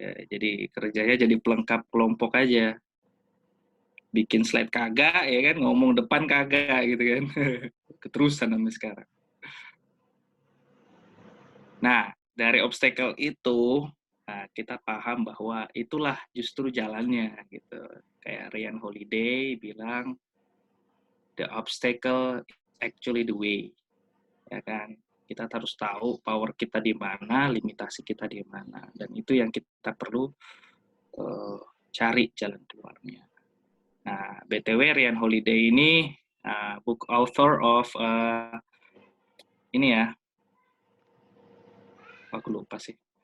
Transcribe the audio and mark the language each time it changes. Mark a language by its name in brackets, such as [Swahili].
[Indonesian] Jadi kerjanya jadi pelengkap kelompok aja. Bikin slide kagak ya kan, ngomong depan kagak gitu kan. Keterusan sampai sekarang. Nah, dari obstacle itu kita paham bahwa itulah justru jalannya gitu. Kayak [English] Ryan Holiday bilang, the obstacle is actually the way. [Indonesian] Ya kan? Kita harus tahu power kita di mana, limitasi kita di mana, dan itu yang kita perlu cari jalan keluarnya. Nah, BTW Ryan Holiday ini [English] book author of [Indonesian] ini ya, aku lupa sih.